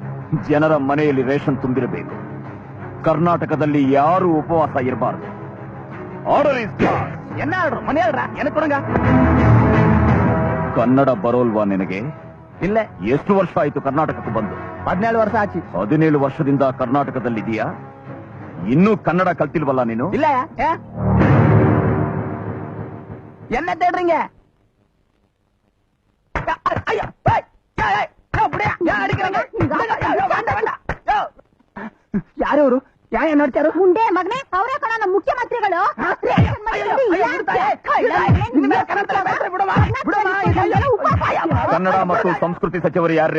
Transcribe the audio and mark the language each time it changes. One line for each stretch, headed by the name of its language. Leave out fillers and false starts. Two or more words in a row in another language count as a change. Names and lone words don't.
Kannada: ಜನರ ಮನೆಯಲ್ಲಿ ರೇಷನ್ ತುಂಬಿರಬೇಕು. ಕರ್ನಾಟಕದಲ್ಲಿ ಯಾರು ಉಪವಾಸ ಇರಬಾರದು.
English: order is
Tamil: என்ன ஆர்டர் மணி ஆர்டரா எனக்கு கொடுங்க.
Kannada: ಕನ್ನಡ ಬರೋಲ್ವಾ ನಿನಗೆ? ಇಲ್ಲ. ಎಷ್ಟು ವರ್ಷ ಆಯ್ತು ಕರ್ನಾಟಕಕ್ಕೆ ಬಂದು? 17 ವರ್ಷ ಆಚಿ. 17 ವರ್ಷದಿಂದ ಕರ್ನಾಟಕದಲ್ಲಿದೆಯಾ? ಇನ್ನೂ ಕನ್ನಡ ಕಲ್ತಿಲ್ವಲ್ಲ ನೀನು? ಇಲ್ಲ.
Tamil: என்ன தேடுறீங்க?
Kannada: ಯಾರು ಅವರು? ಯಾರು ನೋಡ್ತಾರು? ಮುಂಡೆ ಮಗನೇ, ಅವರೇ ಕಣ ನಮ್ಮ ಮುಖ್ಯಮಂತ್ರಿಗಳು. ಕನ್ನಡ ಮತ್ತು ಸಂಸ್ಕೃತಿ ಸಚಿವರು ಯಾರ್ರೀ?